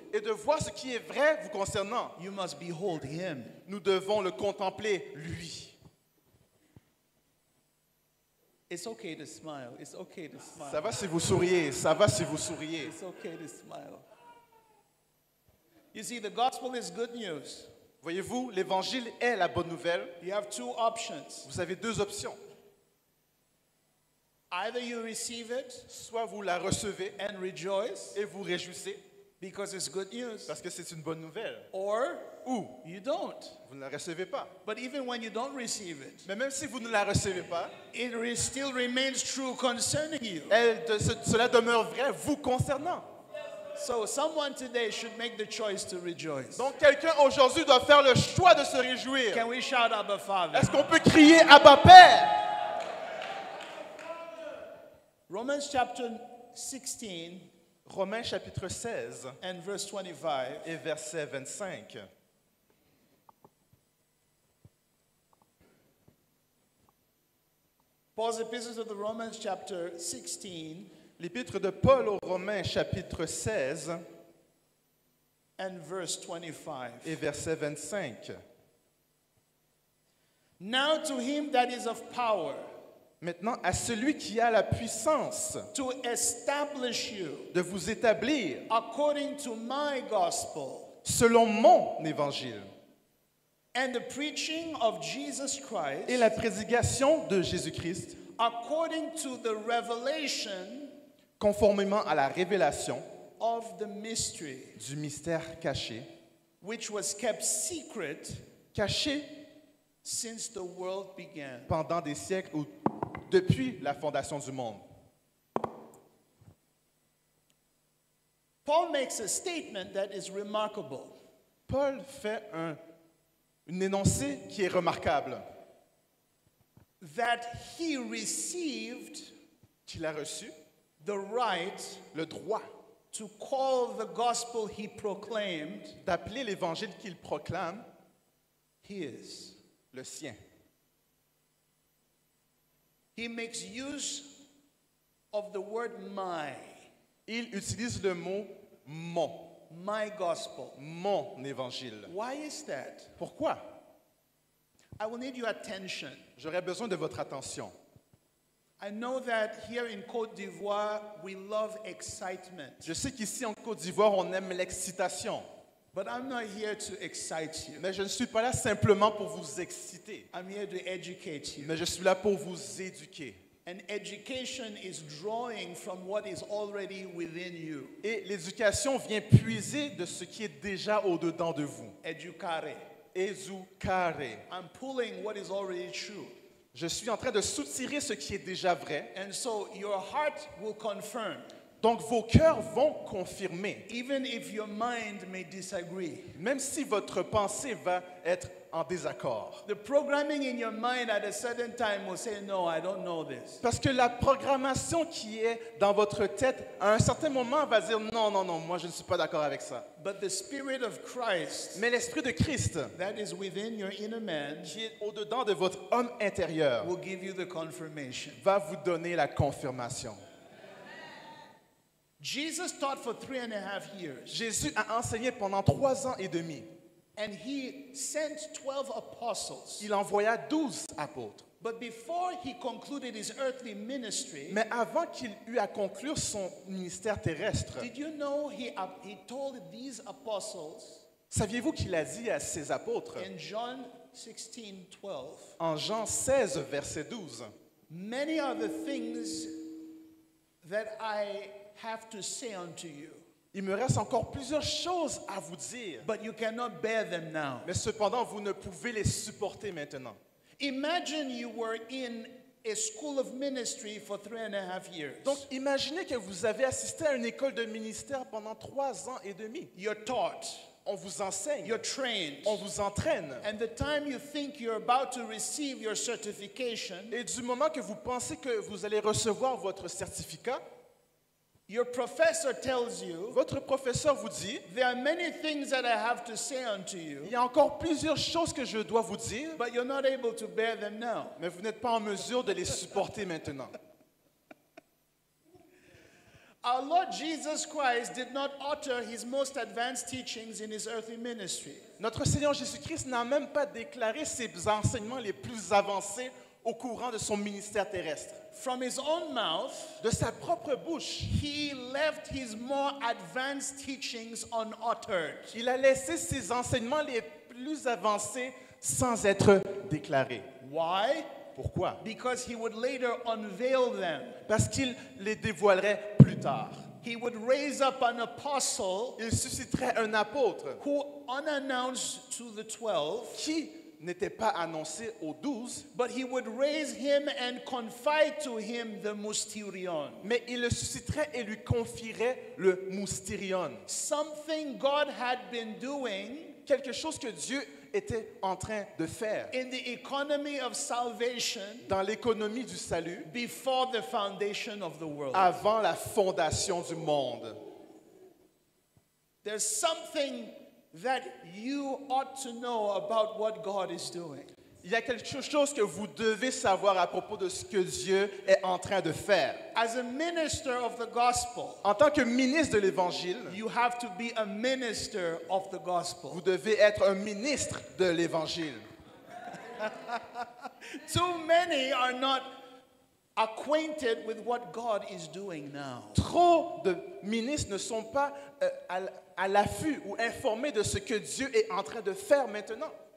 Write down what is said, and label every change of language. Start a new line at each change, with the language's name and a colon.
French: et de voir ce qui est vrai vous concernant.
English: You must behold him.
French: Nous devons le contempler, lui.
English: It's okay to smile. It's okay to smile.
French: Ça va si vous souriez, ça va si vous souriez.
English: It's okay to smile. You see, the gospel is good news.
French: Voyez-vous, l'évangile est la bonne nouvelle.
English: You have two options.
French: Vous avez deux options.
English: Either you receive it
French: Soit vous la recevez
English: and rejoice,
French: et vous réjouissez,
English: because it's good news.
French: Parce que c'est une bonne nouvelle.
English: Or
French: Ou
English: you don't.
French: vous ne la recevez pas.
English: But even when you don't receive it,
French: Mais même si vous ne la recevez pas,
English: still remains true concerning you.
French: cela demeure vrai vous concernant.
English: So someone today should make the choice to rejoice.
French: Donc quelqu'un aujourd'hui doit faire le choix de se réjouir.
English: Can we shout Abba Father?
French: Est-ce qu'on peut crier Abba Père?
English: Romans chapter 16
French: Romains chapitre 16
English: and verse 25.
French: et verset 25.
English: Paul's epistle to the Romans chapter 16
French: L'épître de Paul aux Romains chapitre 16
English: and verse 25.
French: et verset 25.
English: Now to him that is of power
French: Maintenant, à celui qui a la puissance
English: to establish you
French: de vous établir
English: according to my gospel
French: selon mon évangile
English: and the preaching of Jesus Christ
French: et la prédication de Jésus-Christ
English: according to the revelation
French: conformément à la révélation
English: of the mystery
French: du mystère caché,
English: which was kept secret
French: caché
English: since the world began.
French: pendant des siècles ou depuis la fondation du monde.
English: Paul makes a statement that is remarkable.
French: Paul fait une énoncé qui est remarquable,
English: That he received
French: qu'il a reçu
English: the right
French: le droit
English: to call the gospel he proclaimed
French: d'appeler l'évangile qu'il proclame
English: his.
French: le sien.
English: He makes use of the word my
French: Il utilise le mot mon,
English: gospel.
French: mon évangile.
English: Why is that?
French: Pourquoi?
English: I will need your attention.
French: J'aurais besoin de votre attention.
English: I know that here in Côte d'Ivoire, we love excitement.
French: Je sais qu'ici en Côte d'Ivoire, on aime l'excitation.
English: But I'm not here to excite you.
French: Mais je ne suis pas là simplement pour vous exciter.
English: I'm here to educate you.
French: Mais je suis là pour vous éduquer.
English: And education is drawing from what is already within you.
French: Et l'éducation vient puiser de ce qui est déjà au-dedans de vous.
English: Educare.
French: Educare.
English: I'm pulling what is already true.
French: Je suis en train de soutirer ce qui est déjà vrai.
English: And so your heart will confirm,
French: Donc vos cœurs vont confirmer.
English: even if your mind may disagree.
French: Même si votre pensée va être en désaccord.
English: The programming in your mind at a certain time will say, no, I don't know this.
French: Parce que la programmation qui est dans votre tête, à un certain moment, va dire non, non, non, moi je ne suis pas d'accord avec ça.
English: But the Spirit of Christ
French: Mais l'Esprit de Christ,
English: that is within your inner man
French: qui est au-dedans de votre homme intérieur,
English: will give you the confirmation.
French: va vous donner la confirmation.
English: Jesus taught for 3.5 years,
French: Jésus a enseigné pendant 3 ans et demi.
English: and he sent 12 apostles.
French: Il envoya 12 apôtres.
English: But before he concluded his earthly ministry,
French: Mais avant qu'il eût à conclure son ministère terrestre,
English: did you know he told these apostles
French: saviez-vous qu'il a dit à ses apôtres,
English: in John 16:12,
French: en Jean 16, verset 12,
English: many are the things that I have to say unto you,
French: il me reste encore plusieurs choses à vous dire,
English: but you cannot bear them now.
French: mais cependant vous ne pouvez les supporter maintenant.
English: Imagine you were in a school of ministry for 3.5 years.
French: Donc imaginez que vous avez assisté à une école de ministère pendant 3 ans et demi.
English: You're taught,
French: On vous enseigne,
English: you're trained,
French: on vous entraîne.
English: and the time you think you're about to receive your certification,
French: Et du moment que vous pensez que vous allez recevoir votre certificat,
English: your professor tells you,
French: votre professeur vous dit,
English: there are many things that I have to say unto you,
French: il y a encore plusieurs choses que je dois vous dire,
English: but you're not able to bear them now.
French: mais vous n'êtes pas en mesure de les supporter maintenant.
English: Our Lord Jesus Christ did not utter his most advanced teachings in his earthly ministry.
French: Notre Seigneur Jésus-Christ n'a même pas déclaré ses enseignements les plus avancés au courant de son ministère terrestre.
English: From his own mouth,
French: De sa propre bouche,
English: he left his more advanced teachings unuttered.
French: il a laissé ses enseignements les plus avancés sans être déclarés.
English: Why?
French: Pourquoi?
English: Because he would later unveil them.
French: Parce qu'il les dévoilerait plus tard.
English: he would raise up an apostle
French: il susciterait un apôtre
English: who, unannounced to the 12,
French: qui n'était pas annoncé aux 12,
English: but he would raise him and confide to him the mysterion.
French: mais il le susciterait et lui confierait le moustérion.
English: Something God had been doing
French: Quelque chose que Dieu était en train de faire
English: in the economy of salvation
French: dans l'économie du salut
English: before the foundation of the world.
French: avant la fondation du monde.
English: There's something that you ought to know about what God is doing.
French: Il y a quelque chose que vous devez savoir à propos de ce que Dieu est en train de faire.
English: As a minister of the gospel,
French: En tant que ministre de l'Évangile,
English: you have to be a minister of the gospel.
French: vous devez être un ministre de l'Évangile.
English: Too many are not acquainted with what God is doing now.
French: Trop de ministres ne sont pas à l'affût ou informés de ce que Dieu est en train de faire maintenant.